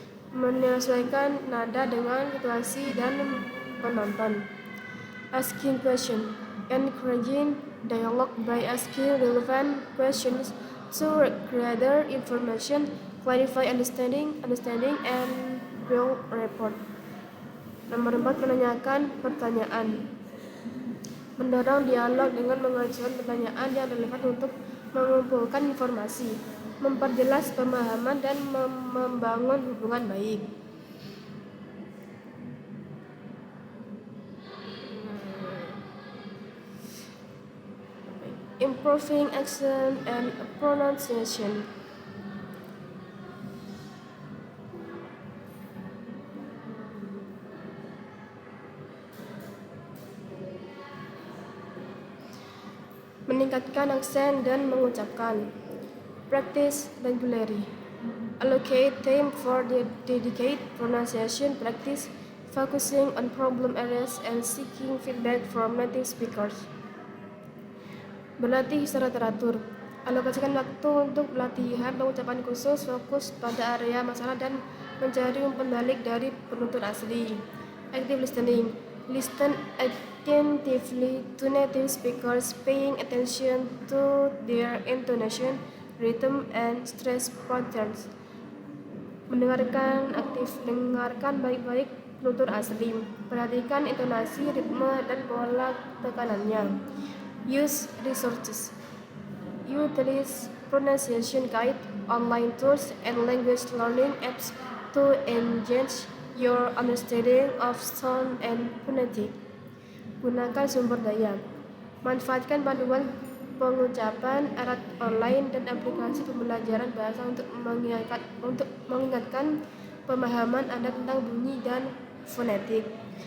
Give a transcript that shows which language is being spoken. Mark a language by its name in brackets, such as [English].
[Indonesian] Menyesuaikan nada dengan situasi dan penonton. [English] Asking question. Encouraging dialogue by asking relevant questions to gather information, clarify understanding, and build rapport. [Indonesian] Nomor 4, menanyakan pertanyaan. Mendorong dialog dengan mengajukan pertanyaan yang relevan untuk mengumpulkan informasi, memperjelas pemahaman, dan membangun hubungan baik. [English] Improving accent and pronunciation. [Indonesian] Meningkatkan aksen dan mengucapkan. [English] Practice regularly. Allocate time for the dedicated pronunciation practice, focusing on problem areas and seeking feedback from native speakers. [Indonesian] Berlatih secara teratur. Alokasikan waktu untuk latihan pengucapan khusus, fokus pada area masalah, dan mencari umpan balik dari penutur asli. [English] Active listening. Listen attentively to native speakers, paying attention to their intonation, rhythm, and stress patterns. [Indonesian] Mendengarkan aktif. Dengarkan baik-baik penutur asli. Perhatikan intonasi, ritme, dan pola tekanannya. [English] Use resources. Utilize pronunciation guide, online tools, and language learning apps to enhance your understanding of sound and phonetic. [Indonesian] Gunakan sumber daya. Manfaatkan panduan pengucapan, alat online, dan aplikasi pembelajaran bahasa untuk mengingatkan pemahaman Anda tentang bunyi dan fonetik.